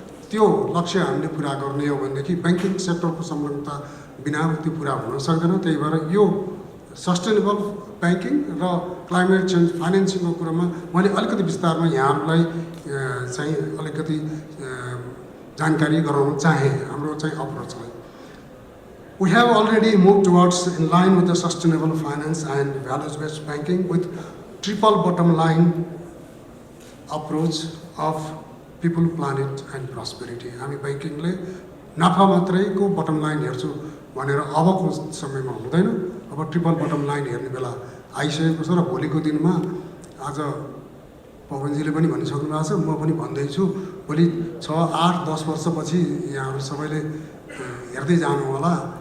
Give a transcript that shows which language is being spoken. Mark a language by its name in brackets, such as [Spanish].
[Nepali] त्यो लक्ष्य हामीले पुरा गर्ने हो भनेदेखि बैंकिङ सेक्टरको संलग्नता बिना त्यो पुरा हुन सक्दैन। त्यही भएर यो सस्टेनेबल बैंकिङ र क्लाइमेट चेन्ज फाइनेन्सिङको कुरामा मैले अलिकति विस्तारमा यहाँहरूलाई चाहिँ अलिकति जानकारी गराउन चाहे। हाम्रो चाहिँ अप्रोचलाई [English] We have already moved towards in line with the sustainable finance and values-based banking with triple bottom line approach of people, planet and prosperity. [Nepali] हामी बैंकिङले नाफा मात्रैको बटम लाइन हेर्छु भनेर अबको समयमा हुँदैन। अब ट्रिपल बटम लाइन हेर्ने बेला आइसकेको छ र भोलिको दिनमा आज पवनजीले पनि भनिसक्नु भएको छ, म पनि भन्दैछु, भोलि 6, 8, 10 वर्षपछि यहाँहरू सबैले हेर्दै जानु होला।